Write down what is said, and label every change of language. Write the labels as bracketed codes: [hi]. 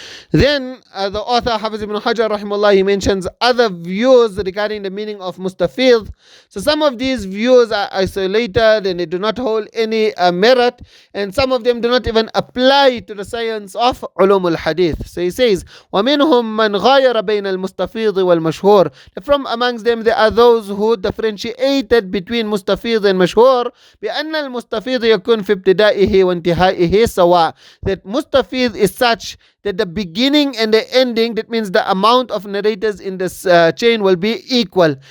[en] Then the author Hafiz ibn Hajar rahimahullah, he mentions other views regarding the meaning of mustafid. So some of these views are isolated and they do not hold any merit, and some of them do not even apply to the science of ulum al-hadith. So he says, [ar] وَمِنْهُمْ مَنْ غَيَرَ بَيْنَ الْمُسْتَفِيضِ وَالْمَشْهُورِ. [en] From amongst them there are those who differentiated between mustafid and mashhur [ar] بأن المستفيض يكون في ابتدائه وانتهائه سواء, [en] that mustafid is such that the beginning and the ending, that means the amount of narrators in this chain will be equal.